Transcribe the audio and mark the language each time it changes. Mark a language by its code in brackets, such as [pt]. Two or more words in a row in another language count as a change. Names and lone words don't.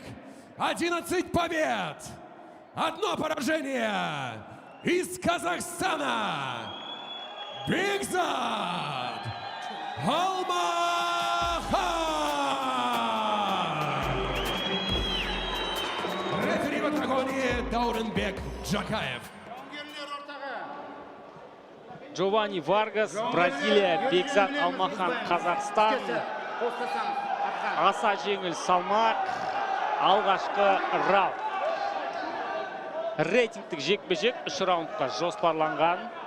[ru] 11 побед. 1 поражение. Из Казахстана. Бекзат Алмахан. Рефери в октагоне Дауренбек Джакаев. [kk] Джованни Варгас, Бразилия, Бекзат Алмахан, Қазақстан. Аса жеңіл салмақ, алғашқы раунд. Рейтингтік жекпе-жек 3 раундқа жоспарланған.